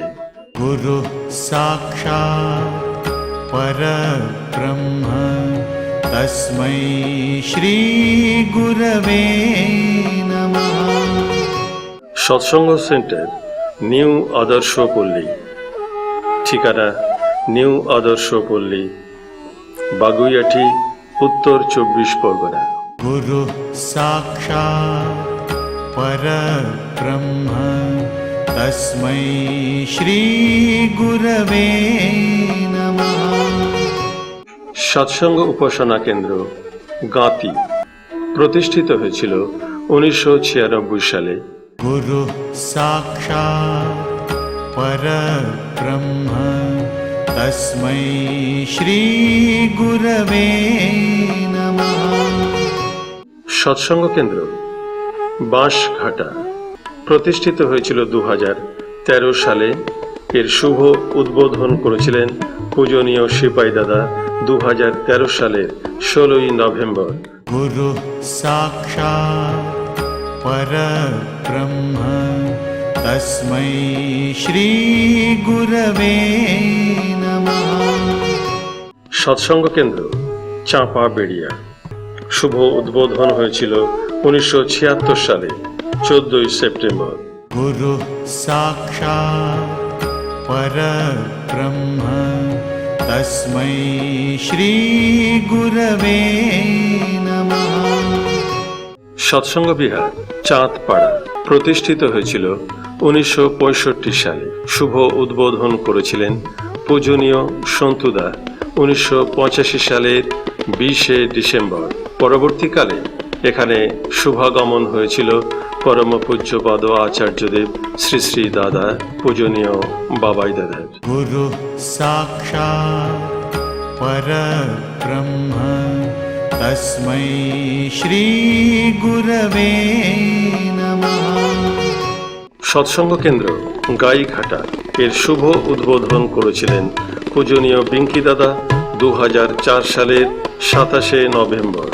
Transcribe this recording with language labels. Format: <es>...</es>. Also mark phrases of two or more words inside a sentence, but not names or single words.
<sa>गुरु साक्षात् परब्रह्म तस्मै श्री गुरवे नमः।</sa> <bn>সৎসঙ্গ সেন্টার নিউ আদর্শ পল্লী, ঠিকানা নিউ আদর্শ পল্লী, বাগুইয়াটি, উত্তর 24 পরগনা।</bn> <sa>गुरु साक्षात् परब्रह्म तस्मै श्री गुरवे नमः।</sa> <bn>সৎসঙ্গ উপাসনা কেন্দ্র গাঁতি প্রতিষ্ঠিত হয়েছিল 1996 সালে।</bn> <sa>गुरु साक्षात् परब्रह्म तस्मै श्री गुरवे नमः।</sa> <bn>সৎসঙ্গ কেন্দ্র বাঁশঘাটা প্রতিষ্ঠিত হয়েছিল 2013 সালে। এর শুভ উদ্বোধন করেছিলেন পূজনীয় সিপাই দাদা 2013 সালের 16 নভেম্বর।</bn> <sa>गुरु साक्षात् परब्रह्म तस्मै श्री गुरवे नमः।</sa> <bn>সৎসঙ্গ কেন্দ্র চাঁপা বেড়িয়া শুভ উদ্বোধন হয়েছিল 1976 সালে 14 সেপ্টেম্বর।</bn> <sa>गुरु साक्षात् परब्रह्म तस्मै श्री गुरवे नमः।</sa> <bn>সৎসঙ্গ বিহার চাঁদপাড়া প্রতিষ্ঠিত হয়েছিল 1965 সালে। শুভ উদ্বোধন করেছিলেন পূজনীয় সন্তুদা 1985 সালের 20 ডিসেম্বর। পরবর্তীকালে এখানে শুভাগমন হয়েছিল পরম পূজ্যপাদ আচার্যদেব শ্রী শ্রী দাদা পূজনীয় বাবাই দাদার।</bn> <sa>गुरु साक्षात् परब्रह्म तस्मै श्री गुरवे नमः।</sa> <bn>সৎসঙ্গ কেন্দ্র গাইঘাটা এর শুভ উদ্বোধন করেছিলেন পূজনীয় বিঙ্কি দাদা 2004 সালের 27 নভেম্বর।</bn>